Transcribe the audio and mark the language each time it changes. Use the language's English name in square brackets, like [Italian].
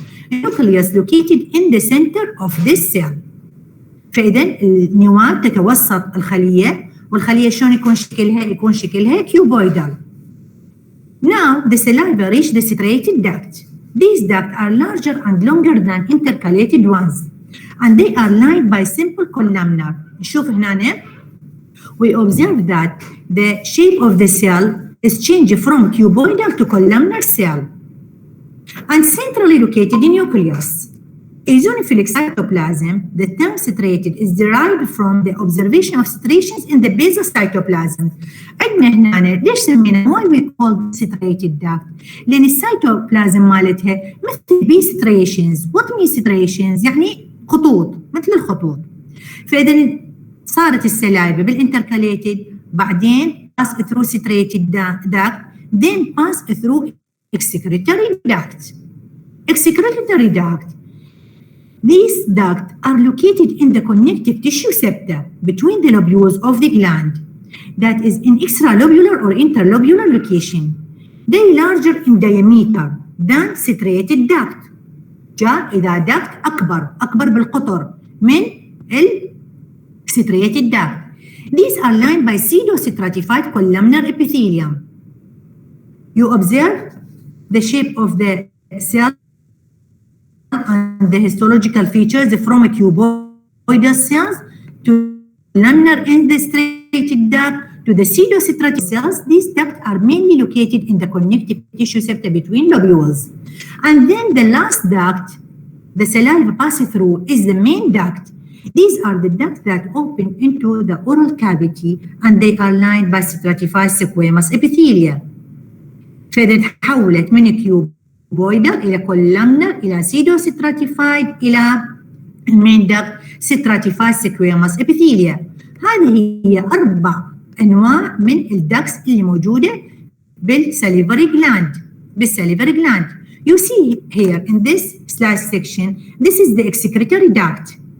[English] Nucleus located in the center of this cell. [Arabic] فإذا النواة تتوسط الخلية، والخلية شلون يكون شكلها؟ يكون شكلها cuboidal. [English] Now the saliva reach the striated duct. These ducts are larger and longer than intercalated ones, and they are lined by simple columnar. [Arabic] نشوف هنا [English] we observe that the shape of the cell is changed from cuboidal to columnar cell and centrally located in nucleus. Eosinophilic cytoplasm, the term striated is derived from the observation of striations in the basal cytoplasm. [Arabic] عندنا هنا ليش سمينا [English] why we call striated duct؟ [Arabic] لأن السيتوبلازم مالتها مثل بي striations. [English] What means striations؟ [Arabic] يعني خطوط، مثل الخطوط. فإذا صارت السلايفة بالintercalated بعدين [English] pass through striated duct then pass through excretory duct. Excretory duct. These ducts are located in the connective tissue septa between the lobules of the gland, that is in extralobular or interlobular location. They are larger in diameter than striated duct. [Arabic] إذا duct أكبر بالقطر من striated duct. [English] These are lined by pseudostratified columnar epithelium. You observe the shape of the cell and the histological features from a cuboidal cells to columnar in the striated duct to the pseudostratified cells. These ducts are mainly located in the connective tissue septa between lobules. And then the last duct the saliva passes through is the main duct. These are the ducts that open into the oral cavity and they are lined by stratified squamous epithelia. [Arabic] فإذا تحولت من cuboidal إلى columnar إلى pseudostratified إلى المين duct stratified squamous epithelia. هذه هي 4 أنواع من الدكتس اللي موجودة بالsalivary gland. [English] You see here in this slide section, this is the excretory duct.